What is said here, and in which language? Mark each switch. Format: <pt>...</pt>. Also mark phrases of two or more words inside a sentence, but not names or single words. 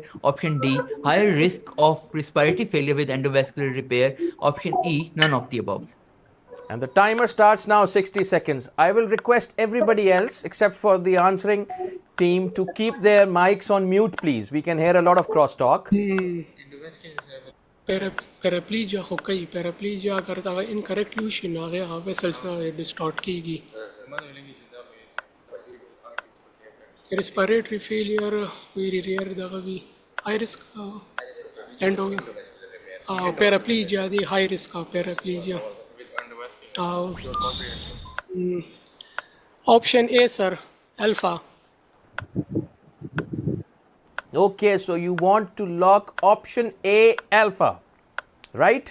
<en>Option D, higher risk of respiratory failure with endovascular repair. Option E, none of the above. And the timer starts now, 60 seconds. I will request everybody else, except for the answering team, to keep their mics on mute, please. We can hear a lot of crosstalk. paraplegia</en> <ps>خو کوي</ps> <en>paraplegia</en> <ps>اگر دا</ps> <en>incorrect</en> <ps>یو شي نو هغه</ps> <en>vessels distort کیږي respiratory failure very rare</en> <ps>دغه وي</ps> <en>high risk endo paraplegia دی high risk paraplegia option A sir alpha. Okay, so you want to lock option A, alpha, right?</en>